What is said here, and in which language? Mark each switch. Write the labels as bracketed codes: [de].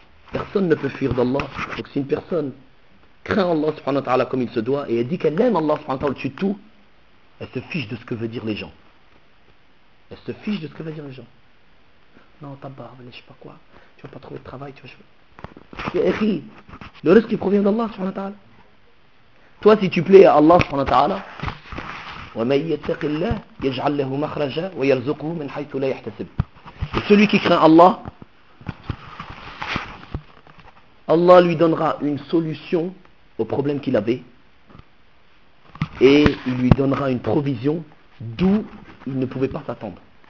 [fr] Personne ne peut fuir d'Allah. Donc si une personne craint Allah subhanahu wa ta'ala comme il se doit, et elle dit qu'elle aime Allah subhanahu wa ta'ala au-dessus de tout, elle se fiche de ce que veulent dire les gens. Elle se fiche de ce que veulent dire les gens. Non, ta barbe, je sais pas quoi. Tu vas pas trouver de travail, tu vois. Le risque qui provient d'Allah subhanahu wa ta'ala. Toi, si tu plais à Allah subhanahu wa ta'ala, [ar] وَمَنْ يَتَّقِ اللَّهِ يَجْعَلْ لَهُ مَخْرَجًا وَيَرْزُقُهُ مِنْ حَيْثُ لَا يَحْتَسِبُ. [fr] Et celui qui craint Allah, Allah lui donnera une solution au problème qu'il avait, et il lui donnera une provision d'où il ne pouvait pas s'attendre.